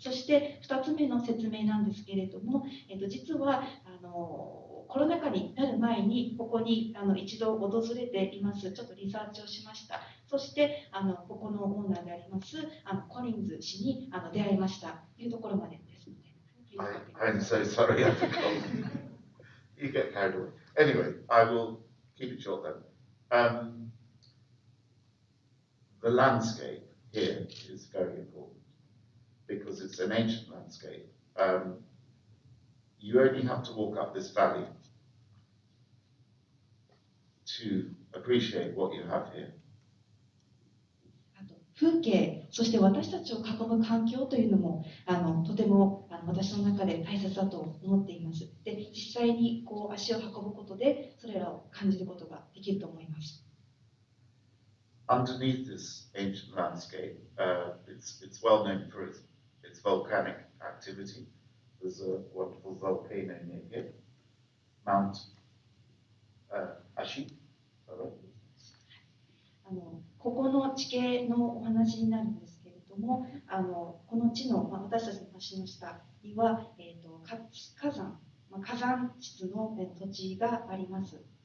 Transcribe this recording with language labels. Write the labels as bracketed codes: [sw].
[ja] そして2つ目の説明なんですけれども、実はコロナ禍になる前にここに一度訪れています。ちょっとリサーチをしました。そしてここのオーナーでありますコリンズ氏に出会いましたというところまでですので。 [en] I'm so sorry, I forgot. You get carried away. Anyway, I will keep it short then. The landscape here is very important because it's an ancient landscape. You only have to walk up this valley to appreciate what you have here. [ja] 風景、そして私たちを囲む環境というのもとても私の中で大切だと思っています。で、実際に足を運ぶことでそれらを感じることができると思います。 [en] Underneath this ancient landscape, it's well known for its it's volcanic activity. There's a wonderful volcano near here, Mount Ashi. [ja] ここの地形のお話になるんですけれども、この地の、私たちの橋の下には、火山、火山質の土地があります。